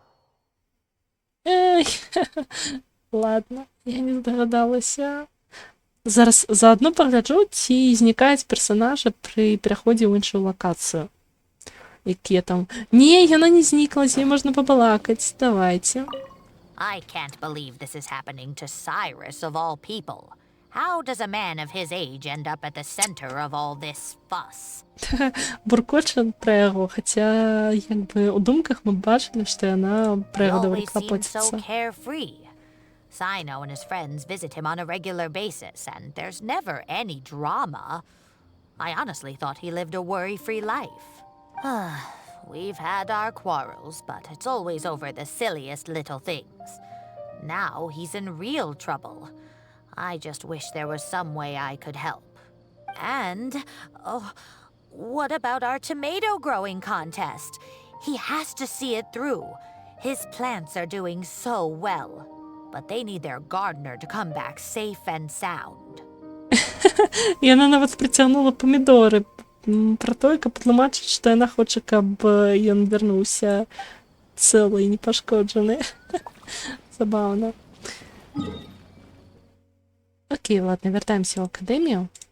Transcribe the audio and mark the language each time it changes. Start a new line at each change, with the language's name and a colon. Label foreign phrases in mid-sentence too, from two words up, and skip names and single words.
Belarusian: Эй, ладно, я не здагадалася. Зараз заодно пагляджу, ці знікаюць персонажы пры пераходзе ў іншую лакацыю. Якія там... Не, яна не знікла, з ёй можна пабалакаць. Давайце.
English: I can't believe this is happening to Cyrus of all people. How does a man of his age end up at the center of all this fuss?
Belarusian: Буркоча пра яго, хаця як бы ў думках мы бачылі, што яна пра
English: He
Belarusian: яго даволі
English: always seems so
Belarusian: клапоціцца.
English: carefree. Sino and his friends visit him on a regular basis, and there's never any drama. I honestly thought he lived a worry-free life. We've had our quarrels, but it's always over the silliest little things. Now he's in real trouble. I just wish there was some way I could help. And, oh, what about our tomato growing contest? He has to see it through. His plants are doing so well, but they need their gardener to come back safe and sound.
Belarusian: Яна нават прыцягнула памідоры пра тое, каб тлумачыць, што яна хоча, каб ён вярнуўся цэлы і непашкоджаны. Забаўна. Окей, ладно, вяртаемся ў акадэмію.